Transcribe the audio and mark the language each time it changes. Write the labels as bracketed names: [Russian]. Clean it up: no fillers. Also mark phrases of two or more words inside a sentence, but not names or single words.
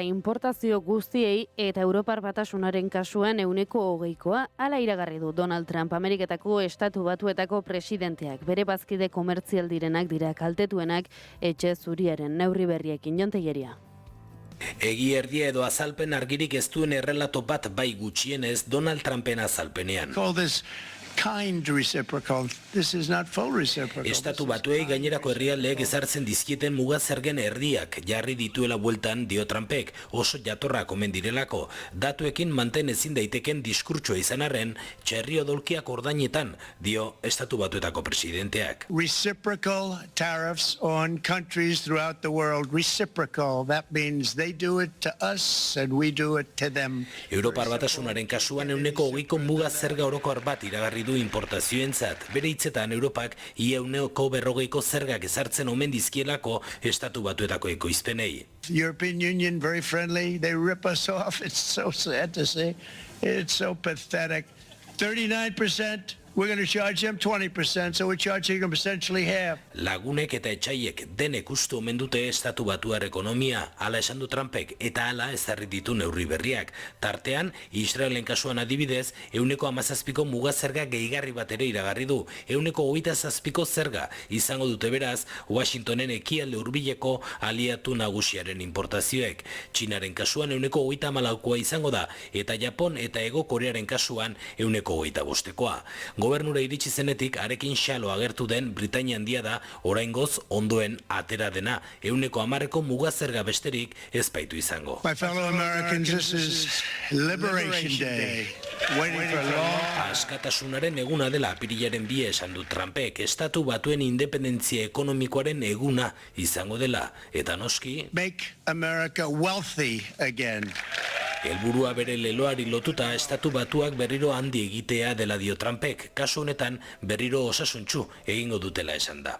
[Basque] importazio guztiei eta Europar Batasunaren kasuan ehuneko 20koa hala iragarri du Donald Trump, Ameriketako Estatu Batuetako presidenteak. Bere bazkide komertzial direnak dira kaltetuenak etxe zuriaren neurri berriekin. Jontegeria. Egi erdia edo azalpen argirik ez duen errelato bat bai gutxienez Donald Trumpen azalpenean. [English] Kind reciprocal. This is not full reciprocal. [Basque] Estatu Batuei gainerako herrialdeek ezartzen dizkieten muga zergen erdiak jarri dituela bueltan dio Trumpek, oso jatorrak omen direlako. Datuekin manten ezin daiteken diskurtsoa izan arren, txerri odolkiak ordainetan dio Estatu Batuetako presidenteak. [English] Reciprocal tariffs on countries throughout the world. Reciprocal. That means they do it to us and we do it to them. [Basque] Europar Batasunaren kasuan ehuneko 20ko muga zerga orokor bat iragarri du importazioentzat. Bere hitzetan Europak ia ehuneko 40ko zergak ezartzen omen dizkielako Estatu Batuetako ekoizpenei. [English] European Union very friendly. They rip us off. It's so sad to see. It's so pathetic. 39%. we're going to charge them 20%, so we're charging them essentially half. [Basque] Lagunek eta etxaiek denek ustu omen dute estatu batuar ekonomia, hala esan du Trumpek, eta hala ezarri ditu neurri berriak. Tartean, Israelen kasuan adibidez, 17ko muga zerga gehigarri bat ere iragarri du, 27ko zerga izango dute beraz, Washingtonen ekialde hurbileko aliatu nagusiaren importazioek. Txinaren kasuan 34koa izango da, eta Japon eta Hego Korearen kasuan 25koa. Gobernura iritsi zenetik arekin xalo agertu den Britainia handia da oraingoz ondoen atera dena, 10%ko muga zerga besterik ez baitu izango. [English] My fellow Americans, this is Liberation Day. Waiting for long. [Basque] Askatasunaren eguna dela apirilaren 2 esan du Trumpek, estatu batuen independentzia ekonomikoaren eguna izango dela, eta noski [English] Make America wealthy again. [Basque] helburua bere leloari lotuta estatu batuak berriro handi egitea dela dio Trumpek, kasu honetan berriro osasuntsu egingo dutela esan da.